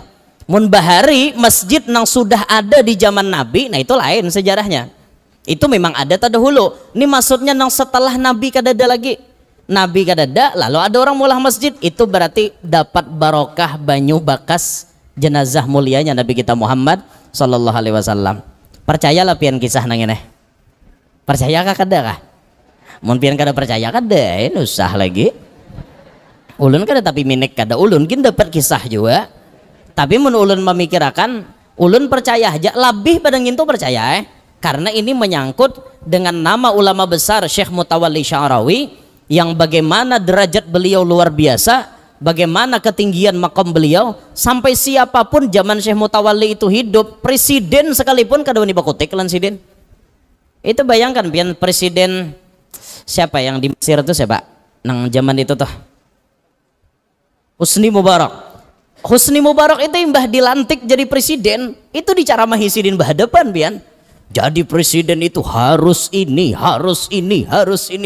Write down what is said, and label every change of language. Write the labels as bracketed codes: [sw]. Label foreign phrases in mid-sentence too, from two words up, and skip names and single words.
[bjn] Mun bahari masjid yang sudah ada di zaman Nabi, nah itu lain sejarahnya. Itu memang ada terdahulu. Ini maksudnya nang setelah Nabi kadada lagi. Nabi kadada, lalu ada orang mulah masjid, itu berarti dapat barokah banyu bekas jenazah mulianya Nabi kita Muhammad [ar] صلى الله عليه وسلم. [bjn] Percayalah pian kisah nang ini. Percayakah kada kah? Mun pian kada percaya kada, usah lagi. Ulun kada tapi minik kada ulun kin dapat kisah juga. Tapi mun ulun memikirkan, ulun percaya aja lebih pada ngintu percaya karena ini menyangkut dengan nama ulama besar Syekh Mutawalli Sya'rawi yang bagaimana derajat beliau luar biasa, bagaimana ketinggian makom beliau, sampai siapapun zaman Syekh Mutawalli itu hidup, presiden sekalipun kada wani bakutik lan sidin. Itu bayangkan pian presiden siapa yang di Mesir itu siapa? Nang zaman itu tuh. Husni Mubarak. Husni Mubarak itu mbah dilantik jadi presiden, itu dicaramahi sidin bahadapan pian. Jadi presiden itu harus ini, harus ini, harus ini.